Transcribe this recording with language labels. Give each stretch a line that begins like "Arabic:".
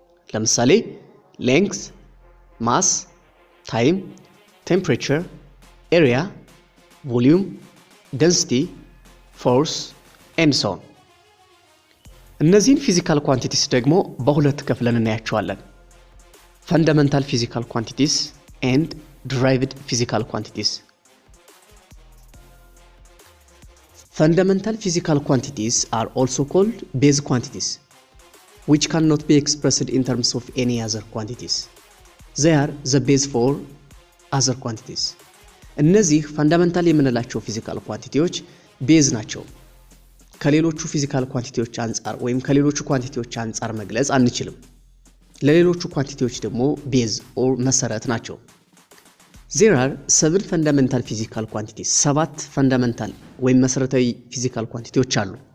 Amharic: ለምሳሌ ሌንግዝ፣ ማስ፣ ታይም፣ ቴምፕሬቸር፣ ኤሪያ፣ ቮሊዩም፣ ደንሲቲ፣ ፎርስ ኤንድ ሶ ኦን። እነዚህን ፊዚካል ኳንቲቲስ ደግሞ በሁለት ከፍለን እናያቸዋለን። ፈንዳሜንታል ፊዚካል ኳንቲቲስ ኤንድ ዲራይቭድ ፊዚካል ኳንቲቲስ።
English: Fundamental physical quantities are also called base quantities, which cannot be expressed in terms of any other quantities. They are the base for other quantities.
Amharic: እነዚህ ፈንዳሜንታል የምንላቸው ፊዚካል ኳንቲቲዎች ቤዝ ናቸው። ከሌሎቹ ፊዚካል ኳንቲቲዎች አንጻር ወይም ከሌሎቹ ኳንቲቲዎች አንጻር መግለጽ አንችልም። ለሌሎቹ ኳንቲቲዎች ደግሞ ቤዝ ኦር መሰረት ናቸው።
English: There are 7 fundamental physical quantities።
Amharic: 7 ፈንዳሜንታል ወይም መሰረታዊ ፊዚካል ኳንቲቲዎች አሉ።